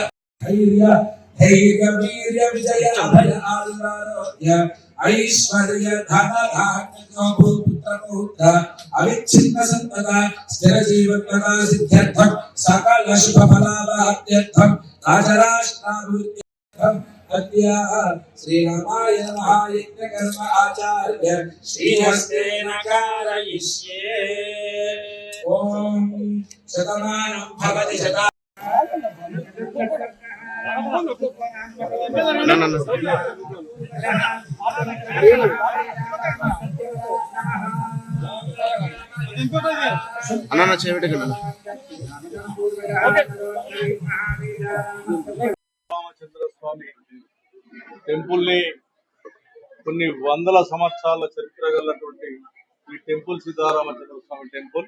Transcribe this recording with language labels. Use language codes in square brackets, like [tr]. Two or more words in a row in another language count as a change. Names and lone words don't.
[sa] धैर्य वीर्य विजय अभय आदिवारोग्य ऐश्वर्य धन धान्य पुत्र पुत्र अविच्छिन्न संपदा स्थिर जीवन प्रदा सिद्ध्यर्थम सकल शुभ फलाभात्यर्थम राजराष्ट्राभिवृद्ध्यर्थम श्री रामाय महायज्ञ कर्म आचार्य श्रीहस्तेन कारयिष्ये ओम शतमानं भवति शता అన్న చేవటి [te] రామచంద్ర స్వామి టెంపుల్ ని కొన్ని వందల సంవత్సరాల చరిత్ర గలటువంటి ఈ టెంపుల్ సీతారామచంద్ర స్వామి టెంపుల్.